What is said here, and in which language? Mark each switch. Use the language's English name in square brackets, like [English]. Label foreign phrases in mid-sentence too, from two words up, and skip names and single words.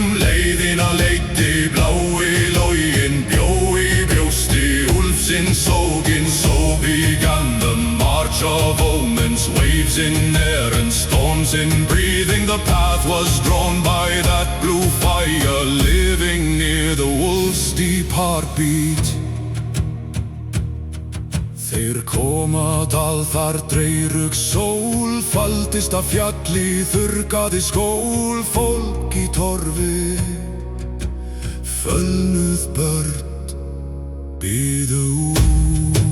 [Icelandic] Leiðina leiddi blái loginn, bjó í brjósti úlfsins sóginn. [English] So began the march of omens, waves in air and storms in breathing. The path was drawn by that blue fire, living near the wolf's deep heartbeat. [Icelandic] Þeir koma dal þar dreyrug sól, faldist af fjalli, þurrkaði skól. Fólk í torfi, fölnuð börn, biðu